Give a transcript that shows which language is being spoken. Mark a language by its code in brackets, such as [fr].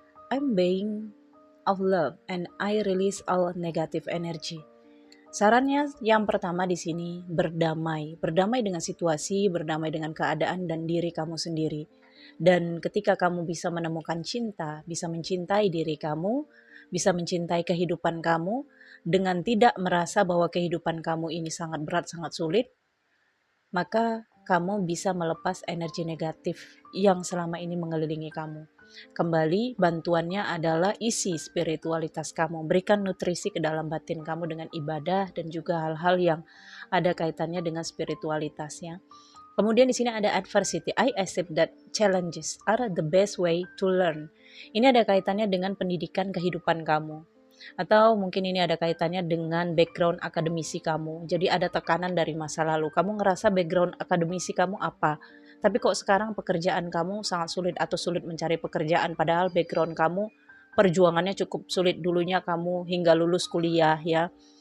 [en] I'm being of love and I release all negative energy. [id] Sarannya yang pertama di sini berdamai dengan situasi, berdamai dengan keadaan dan diri kamu sendiri. Dan ketika kamu bisa menemukan cinta, bisa mencintai diri kamu, bisa mencintai kehidupan kamu dengan tidak merasa bahwa kehidupan kamu ini sangat berat, sangat sulit, maka kamu bisa melepas energi negatif yang selama ini mengelilingi kamu. Kembali bantuannya adalah isi spiritualitas kamu, berikan nutrisi ke dalam batin kamu dengan ibadah dan juga hal-hal yang ada kaitannya dengan spiritualitasnya. Kemudian di sini ada adversity. [en] I accept that challenges are the best way to learn. [id] Ini ada kaitannya dengan pendidikan kehidupan kamu. Atau mungkin ini ada kaitannya dengan background akademisi kamu. Jadi ada tekanan dari masa lalu. Kamu ngerasa background akademisi kamu apa? Tapi kok sekarang pekerjaan kamu sangat sulit atau sulit mencari pekerjaan. Padahal background kamu perjuangannya cukup sulit dulunya kamu hingga lulus kuliah ya.